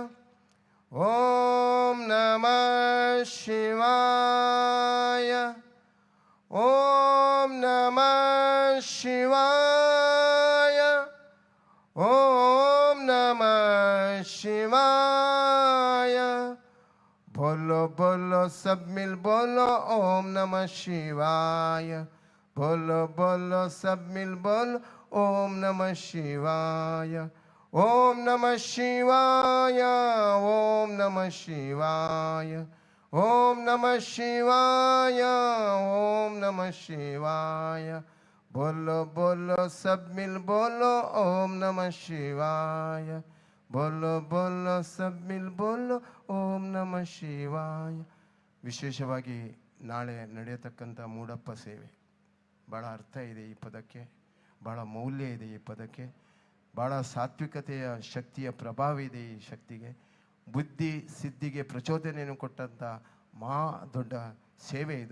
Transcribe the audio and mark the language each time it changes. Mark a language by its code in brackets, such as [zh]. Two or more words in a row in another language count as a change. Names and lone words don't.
[sa] ओम नमः शिवाय. ओम नमः शिवाय. ओम नमः शिवाय. [hi] बोलो बोलो सब मिल बोलो [sa] ओम नमः शिवाय. [hi] बोलो बोलो सब मिल बोलो [sa] ओम नमः शिवाय. ಓಂ ನಮಃ ಶಿವಾಯ, ಓಂ ನಮಃ ಶಿವಾಯ, ಓಂ ನಮಃ ಶಿವಾಯ, ಓಂ ನಮಃ ಶಿವಾಯ. [hi] बोलो बोलो सब मिल बोलो [sa] ओम नमः शिवाय. [hi] बोलो बोलो सब मिल बोलो [sa] ಓಂ ನಮಃ ಶಿವಾಯ. [kn] ವಿಶೇಷವಾಗಿ ನಾಳೆ ನಡೆಯತಕ್ಕಂಥ ಮೂಡಪ್ಪ ಸೇವೆ ಭಾಳ ಅರ್ಥ ಇದೆ ಈ ಪದಕ್ಕೆ, ಭಾಳ ಮೌಲ್ಯ ಇದೆ ಈ ಪದಕ್ಕೆ, ಭಾಳ ಸಾತ್ವಿಕತೆಯ ಶಕ್ತಿಯ ಪ್ರಭಾವ ಇದೆ ಈ ಶಕ್ತಿಗೆ. ಬುದ್ಧಿ ಸಿದ್ಧಿಗೆ ಪ್ರಚೋದನೆಯನ್ನು ಕೊಟ್ಟಂಥ ದೊಡ್ಡ ಸೇವೆ ಇದು.